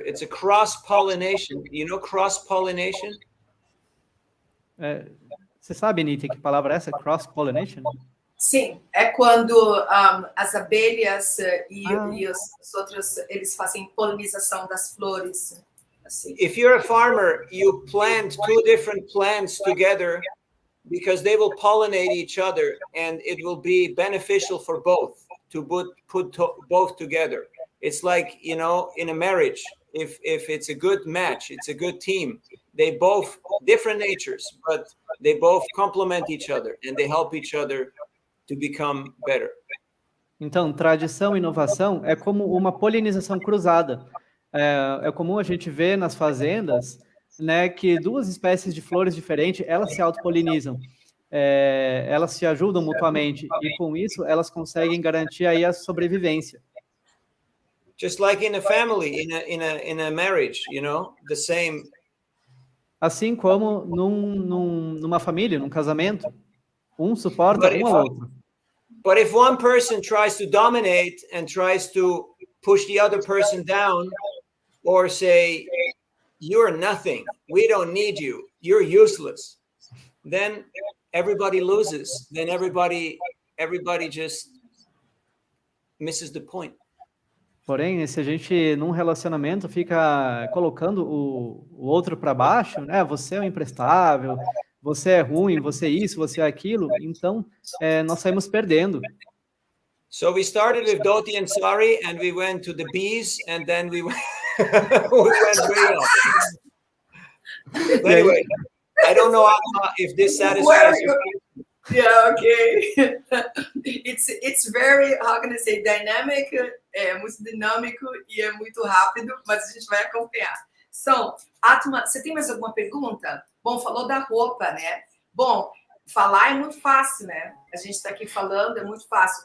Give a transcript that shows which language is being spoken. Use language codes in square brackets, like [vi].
[en] It's a cross-pollination. You know cross-pollination? [pt] Você sabe, Nita, que palavra é essa? [en] Cross-pollination? [pt] Sim, é quando as abelhas e os outros, eles fazem polinização das flores. Assim. [en] If you're a farmer, you plant 2 different plants together because they will pollinate each other and it will be beneficial for both to put both together. It's like, you know, in a marriage, if it's a good match, it's a good team. They both different natures, but they both complement each other and they help each other to become better. [pt] Então, tradição e inovação é como uma polinização cruzada. É comum a gente ver nas fazendas, né, que duas espécies de flores diferentes, elas se autopolinizam. Elas se ajudam mutuamente e com isso elas conseguem garantir aí a sobrevivência. [en] Just like in a family, in a marriage, you know, the same. [pt] Assim como numa família, num casamento, um suporta um ao outro. [en] But if one person tries to dominate and tries to push the other person down, or say, "You're nothing. We don't need you. You're useless," then everybody loses. Then everybody just misses the point. [pt] Porém, se a gente, num relacionamento, fica colocando o outro para baixo, né? Você é um imprestável, você é ruim, você é isso, você é aquilo, então nós saímos perdendo. [en] So we started with Dhoti and Sari, and we went to the bees, and then we went way up. Anyway, I don't know if this satisfies you. Yeah, okay. It's very, how can I say, dynamic, [pt] muito dinâmico e é muito rápido, mas a gente vai acompanhar. So, Atma, você tem mais alguma pergunta? Bom, falou da roupa, né? Bom, falar é muito fácil, né? A gente está aqui falando, é muito fácil.